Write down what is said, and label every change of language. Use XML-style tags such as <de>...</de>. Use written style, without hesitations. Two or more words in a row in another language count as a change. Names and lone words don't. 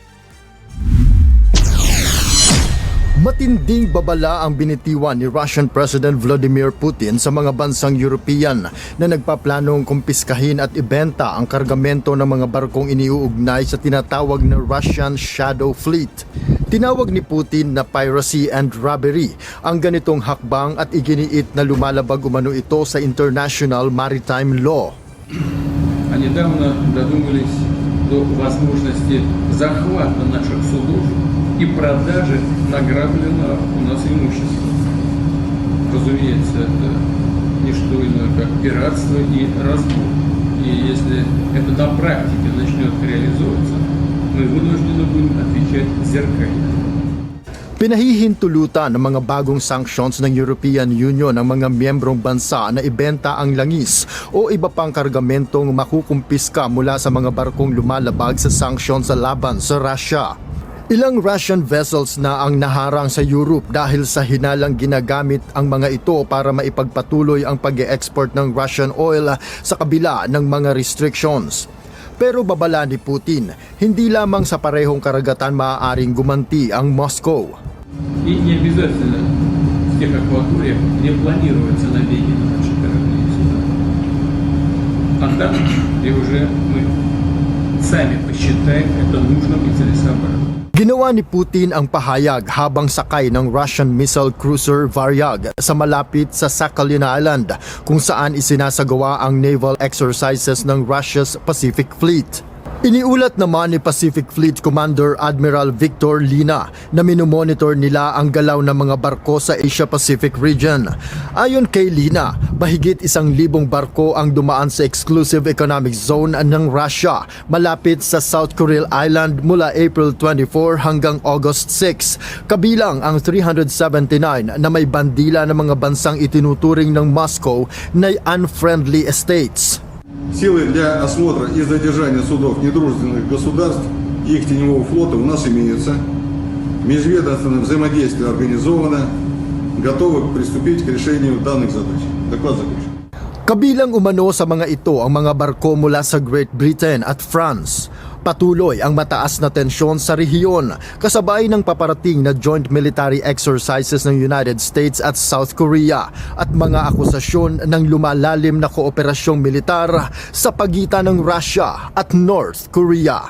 <tl>Matinding babala ang binitiwan ni</tl> <en>Russian President Vladimir Putin</en> <tl>sa mga bansang European na nagpaplanong kumpiskahin at ibenta ang kargamento ng mga barkong iniuugnay sa tinatawag na Russian Shadow Fleet. Tinawag ni Putin na</tl> <en>piracy and robbery</en> <tl>ang ganitong hakbang at iginiit na lumalabag umano ito sa</tl> <en>international maritime law.</en> <ru>А недавно додумались до возможности захвата наших судов и продажи награбленного у нас имущества. Разумеется, это не что иное, как пиратство и разбой. И если это на практике начнет реализовываться, мы вынуждены будем отвечать зеркально.</ru> <tl>Pinahihintulutan ng mga bagong sanctions ng European Union ang mga miyembrong bansa na ibenta ang langis o iba pang kargamentong makukumpiska mula sa mga barkong lumalabag sa sanctions sa laban sa Russia. Ilang</tl> <en>Russian vessels</en> <tl>na ang naharang sa Europe dahil sa hinalang ginagamit ang mga ito para maipagpatuloy ang pag-e-export ng</tl> <en>Russian oil</en> <tl>sa kabila ng mga restrictions. Pero babala ni Putin, hindi lamang sa parehong karagatan maaaring gumanti ang Moscow.</tl> <ru>И не обязательно в тех акваториях, где планируются набеги на наши корабли и суда. А там, где уже мы сами посчитаем это нужным и целесообразным.</ru> <tl>Ginawa ni Putin ang pahayag habang sakay ng</tl> <en>Russian missile cruiser Varyag</en> <tl>sa malapit sa Sakhalin Island kung saan isinasagawa ang</tl> <en>naval exercises</en> <tl>ng Russia's Pacific Fleet. Iniulat naman ni Pacific Fleet Commander Admiral Victor Lina na minomonitor nila ang galaw ng mga barko sa</tl> <en>Asia-Pacific region.</en> <tl>Ayon kay Lina, mahigit 1,000 barko ang dumaan sa Exclusive Economic Zone ng Russia malapit sa South Kuril Island mula April 24 hanggang August 6, kabilang ang 379 na may bandila ng mga bansang itinuturing ng Moscow na</tl> <en>unfriendly states.</en> <ru>Силы для осмотра и задержания судов недружественных государств и их теневого флота у нас имеются. Межведомственное взаимодействие организовано, готовы приступить к решению данных задач. Доклад закончен.</ru> <tl>Kabilang umano sa mga ito ang mga barko mula sa Great Britain at France. Patuloy ang mataas na tensyon sa rehiyon kasabay ng paparating na</tl> <en>joint military exercises</en> <tl>ng United States at South Korea at mga akusasyon ng lumalalim na kooperasyong militar sa pagitan ng Russia at North Korea.</tl>